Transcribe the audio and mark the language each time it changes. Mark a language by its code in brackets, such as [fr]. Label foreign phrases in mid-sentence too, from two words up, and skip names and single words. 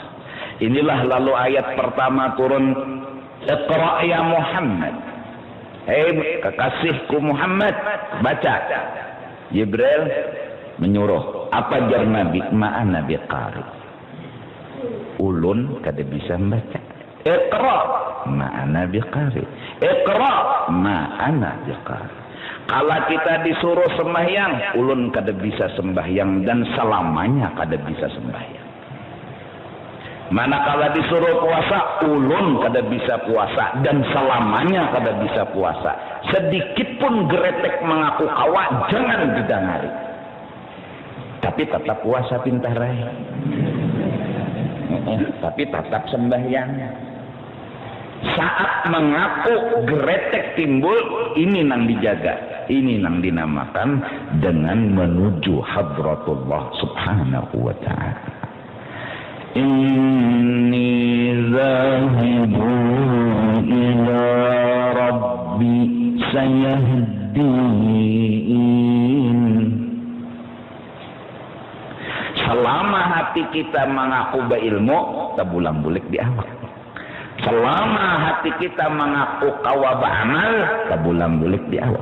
[bjn] Inilah lalu ayat pertama turun, [ar] اقرأ يا محمد. [id] Hei kekasihku Muhammad, baca. [bjn] Jibril menyuruh, apa jar Nabi? [ar] ما أنا بقارئ. [bjn] Ulun kada bisa membaca. [ar] اقرأ ما أنا بقارئ اقرأ ما أنا بقارئ. [bjn] Kalau kita disuruh sembahyang, ulun kada bisa sembahyang dan selamanya kada bisa sembahyang. Manakala disuruh puasa, ulun kada bisa puasa dan selamanya kada bisa puasa. Sedikit pun geretek mengaku kawa, jangan didengari. Tapi tetap puasa pintarai. [id] Tapi tetap sembahyang. [bjn] Saat mengaku geretek timbul, ini nang dijaga, ini nang dinamakan dengan menuju [ar] حضرة الله سبحانه وتعالى. إني ذاهب إلى ربي سيهدين. [bjn] Selama hati kita mengaku berilmu, tabulang bulik di awal. Selama hati kita mengaku kawa ba'amal, tabulang bulik di awal.